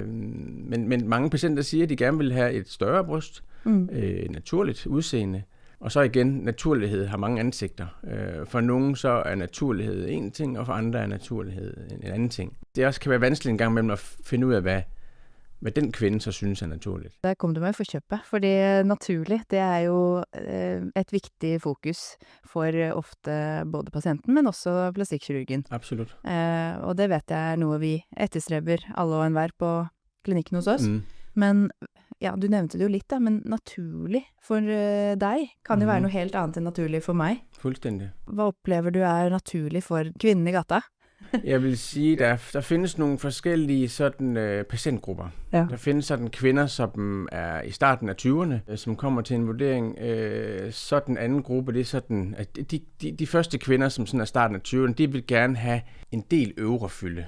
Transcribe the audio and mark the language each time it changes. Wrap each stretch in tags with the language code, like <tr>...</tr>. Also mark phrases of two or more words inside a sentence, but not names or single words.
<da>Men mange patienter siger, at de gerne vil have et større bryst, naturligt udseende. Og så igen, naturlighed har mange ansigter. For nogen så er naturlighed en ting, og for andre er naturlighed en anden ting. Det også kan være vanskeligt en gang mellem at finde ud af, hvad den kvinde så synes er naturligt.</da> <no>Der kom du meg for kjøpet, fordi naturlig, det er jo et viktig fokus for ofte både patienten, men også plastikkirurgen. Absolut. Og det vet jeg er noe vi etterstreber alle og enhver på klinikken hos oss. Men ja, du nevnte det jo litt da, men naturlig for deg kan jo være noe helt annet enn naturlig for meg.</no> <da>Fuldstændig.</da> <no>Hva opplever du er naturlig for kvinnen i gata?</no> <da>Jeg vil sige, der findes nogle forskellige sådan patientgrupper.</da> <no>Ja.</no> <da>Der findes sådan kvinder, som er i starten af 20'erne, som kommer til en vurdering. Sådan anden gruppe, det er sådan, at de første kvinder, som sådan er starten af 20'erne, de vil gerne have en del øvre fylde.</da>